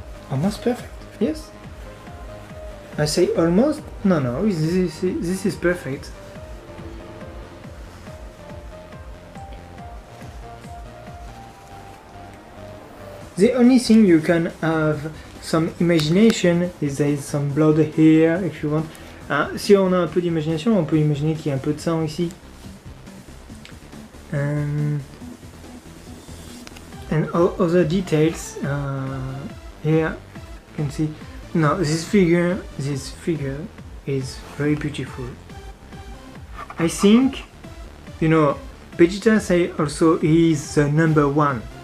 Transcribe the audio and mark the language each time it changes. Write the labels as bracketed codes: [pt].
[en] Almost perfect. Yes. I say almost. No. This is perfect. The only thing you can have some imagination is there is some blood here if you want. [fr] Si on a un peu d'imagination, on peut imaginer qu'il y a un peu de sang ici. [en] And all other details here you can see. No, this figure is very beautiful. I think, you know, Vegeta say also he is the number one.